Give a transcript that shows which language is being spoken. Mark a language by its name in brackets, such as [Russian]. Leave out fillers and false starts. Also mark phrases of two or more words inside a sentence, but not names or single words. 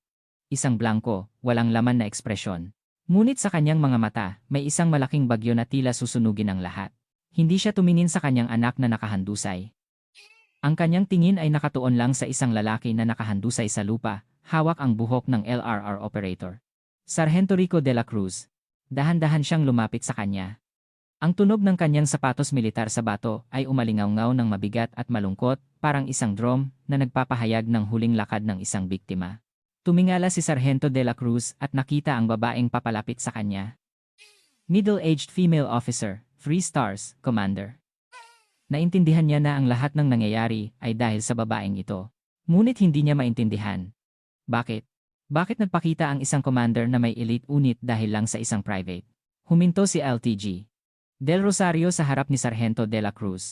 [Filipino] Isang blanko, walang laman na ekspresyon. Ngunit sa kanyang mga mata, may isang malaking bagyo na tila susunugin ang lahat. Hindi siya tumingin sa kanyang anak na nakahandusay. Ang kanyang tingin ay nakatuon lang sa isang lalaki na nakahandusay sa lupa, hawak ang buhok ng [English] LRR operator. [Filipino] Sargento Rico de la Cruz. Dahan-dahan siyang lumapit sa kanya. Ang tunog ng kanyang sapatos militar sa bato ay umalingaw-ngaw ng mabigat at malungkot, parang isang drum na nagpapahayag ng huling lakad ng isang biktima. Tumingala si Sargento de la Cruz at nakita ang babaeng papalapit sa kanya. [English] Middle-aged female officer, 3 stars, commander. [Filipino] Naintindihan niya na ang lahat ng nangyayari ay dahil sa babaeng ito. Ngunit hindi niya maintindihan. Bakit? Bakit nagpakita ang isang commander na may [English] elite unit [Filipino] dahil lang sa isang private? Huminto si LTG Del Rosario sa harap ni Sargento de la Cruz.